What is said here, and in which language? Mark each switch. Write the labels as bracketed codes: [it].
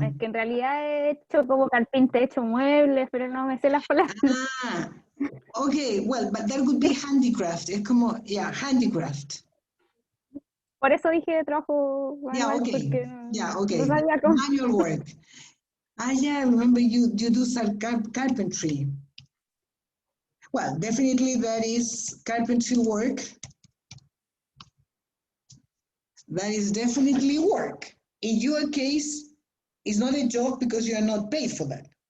[es] Es que en realidad he hecho como carpintería, he hecho muebles, pero no me sé las palabras. [en] Ah, okay, well, but that would be handicraft. [es] Es como, yeah, handicraft. Por eso dije trabajo manual, porque no sabía cómo. [en] Manual work. Yeah, I remember you do some carpentry. Well, definitely that is carpentry work. That is definitely work. In your case, it's not a job because you are not paid for that.